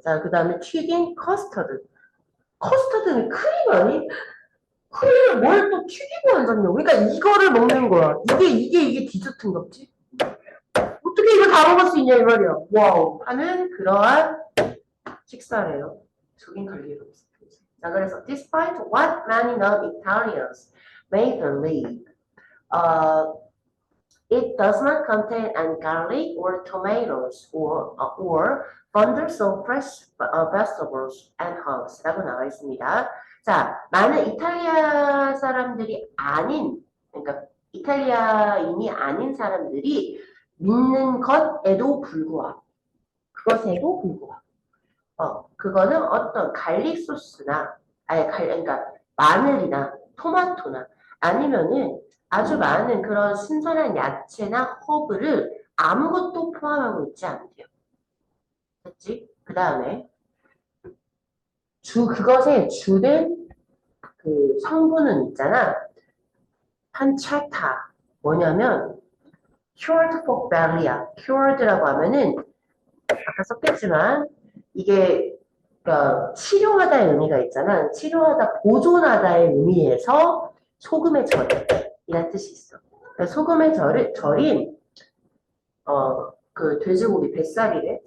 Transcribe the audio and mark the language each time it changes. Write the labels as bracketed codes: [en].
[ko] 자, 그 다음에 튀긴 커스터드. 커스터드는 크림 아니? 크림을 뭘 또 튀기고 앉았냐고. 그러니까 이거를 먹는 거야. 이게 디저트인 거지? 어떻게 이거 다 먹을 수 있냐 이 말이야. 와우. 하는 그러한 식사래요. 저긴 갈 일 없어. 자, 그래서 [en] despite what many non-Italians may believe, uh, it does not contain any garlic or tomatoes or bundles of fresh vegetables and herbs [ko] 라고 나와 있습니다. 자, 많은 이탈리아 사람들이 아닌, 그러니까 이탈리아인이 아닌 사람들이 믿는 것에도 불구하고, 그것에도 불구하고, 그거는 어떤 갈릭 소스나, 그러니까 마늘이나 토마토나 아니면은 아주 많은 그런 신선한 야채나 허브를 아무것도 포함하고 있지 않대요. 됐지? 그 다음에 그것의 주된 그 성분은 있잖아. 판차타. 뭐냐면, [en] cured for belly야. [ko] cured라고 하면은, 아까 썼겠지만, 이게, 그러니까 치료하다의 의미가 있잖아. 치료하다, 보존하다의 의미에서 소금의 절이라는 뜻이 있어. 그러니까 소금의 절인, 그 돼지고기 뱃살이래.